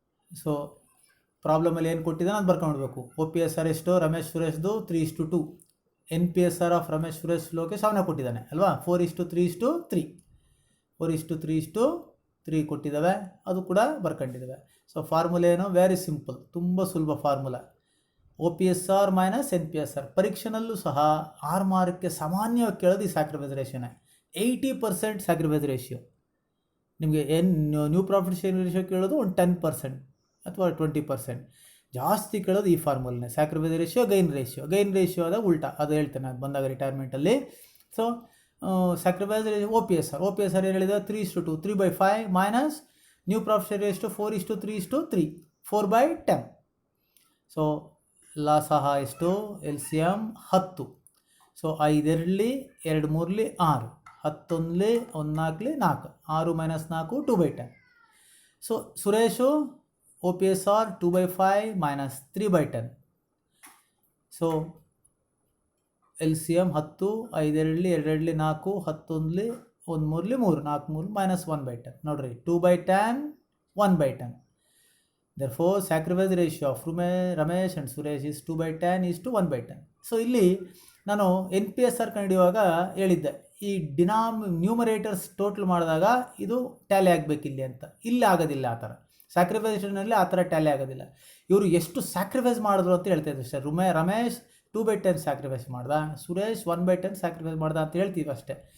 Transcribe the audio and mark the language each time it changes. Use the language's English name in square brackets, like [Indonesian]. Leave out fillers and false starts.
[Kannada] So ಪ್ರಾಬ್ಲಮಲ್ಲಿ ಏನು ಕೊಟ್ಟಿದ್ದಾನೆ ಅದು ಬರ್ಕೊಂಡ್ಬಿಡ್ಬೇಕು. OPSR ಎಷ್ಟು ರಮೇಶ್ ಸುರೇಶ್ದು 3:2. NPSR ಆಫ್ ರಮೇಶ್ ಸುರೇಶ್ ಲೋಕೇಶ್ ಅವನೇ ಕೊಟ್ಟಿದ್ದಾನೆ ಅಲ್ವಾ, 4:3:3. 4:3:3 ಕೊಟ್ಟಿದ್ದಾವೆ, ಅದು ಕೂಡ ಬರ್ಕೊಂಡಿದ್ದಾವೆ. ಸೊ ಫಾರ್ಮುಲಾ ಏನು, [English] very simple, [Kannada] ತುಂಬ ಸುಲಭ ಫಾರ್ಮುಲಾ. OPSR minus NPSR. ಪರೀಕ್ಷೆನಲ್ಲೂ ಸಹ 6 ಮಾರ್ಕ್ಗೆ ಸಾಮಾನ್ಯವಾಗಿ ಕೇಳೋದು ಈ ಸ್ಯಾಕ್ರಿಫೈಸ್ ರೇಷಿಯೋನೇ. 80% sacrifice ratio. ನಿಮಗೆ ನ್ಯೂ ಪ್ರಾಫಿಟ್ ಶೇರಿಂಗ್ ರೇಷಿಯೋ ಕೇಳೋದು ಒಂದು 10% ಅಥವಾ 20%. ಜಾಸ್ತಿ ಕೇಳೋದು ಈ ಫಾರ್ಮುಲಾನೇ, sacrifice ratio gain ratio. Gain ratio ಆದಾಗ ಉಲ್ಟಾ, ಅದು ಹೇಳ್ತೇನೆ ಅದು ಬಂದಾಗ ರಿಟೈರ್ಮೆಂಟಲ್ಲಿ. ಸೊ ಸ್ಯಾಕ್ರಿಫೈಸ್ ರೇಷಿಯೋ OPSR ಏನು ಹೇಳಿದ, 3:2, 3/5 minus new profit sharing ratio 4:3:3, 4/10. So ಲಾ ಸಹ ಎಷ್ಟು, LCM 10. So 5 2 2 3 6, 10 1 4 4, 6 minus 4 2/10. So Suresh OPSR 2/5 minus 3/10. So LCM 10, 5 2 2 4, 11 1 3 3, 4 3 minus 1/10. ನೋಡ್ರಿ 2/10 1/10. [English] Therefore sacrifice ratio of Ramesh and Suresh is 2/10 is to 1/10. [Kannada] So ಇಲ್ಲಿ ನಾನು NPSR ಕಂಡುಹಿಡಿಯುವಾಗ ಹೇಳಿದ್ದೆ, ಈ numerators total ಮಾಡಿದಾಗ ಇದು ಟ್ಯಾಲಿ ಆಗಬೇಕು ಇಲ್ಲಿ ಅಂತ. ಇಲ್ಲಿ ಆಗೋದಿಲ್ಲ ಆ ಥರ. ಸ್ಯಾಕ್ರಿಫೈಸೇಷನಲ್ಲಿ ಆ ಥರ ಟ್ಯಾಲಿ ಆಗೋದಿಲ್ಲ. ಇವರು ಎಷ್ಟು ಸ್ಯಾಕ್ರಿಫೈಸ್ ಮಾಡಿದ್ರು ಅಂತ ಹೇಳ್ತಾ ಇದ್ರು ಅಷ್ಟೇ. ರಮೇಶ್ 2/10 ಸ್ಯಾಕ್ರಿಫೈಸ್ ಮಾಡ್ದ, ಸುರೇಶ್ 1/10 ಸ್ಯಾಕ್ರಿಫೈಸ್ ಮಾಡ್ದ ಅಂತ ಹೇಳ್ತೀವಿ ಅಷ್ಟೇ.